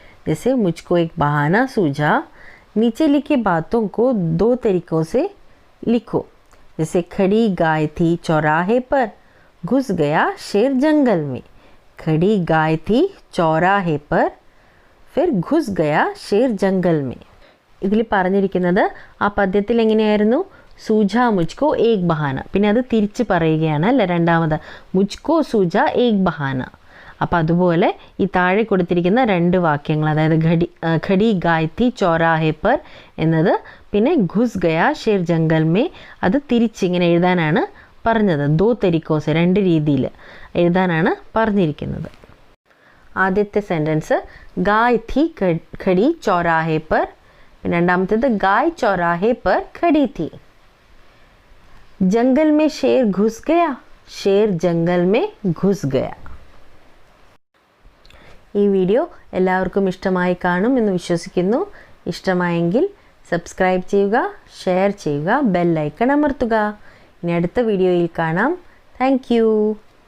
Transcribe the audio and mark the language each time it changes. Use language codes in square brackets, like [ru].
[hi] जैसे मुझको एक बहाना सूझा. नीचे लिखे बातों को दो तरीकों से लिखो. जैसे खड़ी गाय थी चौराहे पर, घुस गया शेर जंगल में. खड़ी गाय थी चौराहे पर, फिर घुस गया शेर जंगल में. [ml] ഇതിൽ പറഞ്ഞിരിക്കുന്നത് ആ പദ്യത്തിൽ എങ്ങനെയായിരുന്നു? [hi] സൂജ മുജ്കോ ഏക് ബഹാന, [ml] പിന്നെ അത് തിരിച്ച് പറയുകയാണ് അല്ലേ രണ്ടാമത്, [hi] മുജ്കോ സൂജ ഏക് ബഹാന. [ml] അപ്പോൾ അതുപോലെ ഈ താഴെ കൊടുത്തിരിക്കുന്ന രണ്ട് വാക്യങ്ങൾ, അതായത് [hi] ഖടി ഗായ് തി ചോരാഹെ പർ [ml] എന്നത്, പിന്നെ [hi] ഘുസ് ഗയാ ഷേർ ജംഗൽ മേ, [ml] അത് തിരിച്ചിങ്ങനെ എഴുതാനാണ് പറഞ്ഞത്. [hi] ദോ തരിക്കോസ്, [ml] രണ്ട് രീതിയിൽ എഴുതാനാണ് പറഞ്ഞിരിക്കുന്നത്. ആദ്യത്തെ സെൻറ്റൻസ് [hi] ഗായ് थी खड़ी चौराहे पर, [ml] രണ്ടാമത്തേത് [hi] ഗായ് चौराहे पर खड़ी थी. जंगल में शेर घुस गया, शेर जंगल में घुस गया. [ml] ഈ വീഡിയോ എല്ലാവർക്കും ഇഷ്ടമായി കാണും എന്ന് വിശ്വസിക്കുന്നു. ഇഷ്ടമായെങ്കിൽ സബ്സ്ക്രൈബ് ചെയ്യുക, ഷെയർ ചെയ്യുക, ബെൽ ഐക്കൺ അമർത്തുക. ഇനി അടുത്ത വീഡിയോയിൽ കാണാം. Thank you.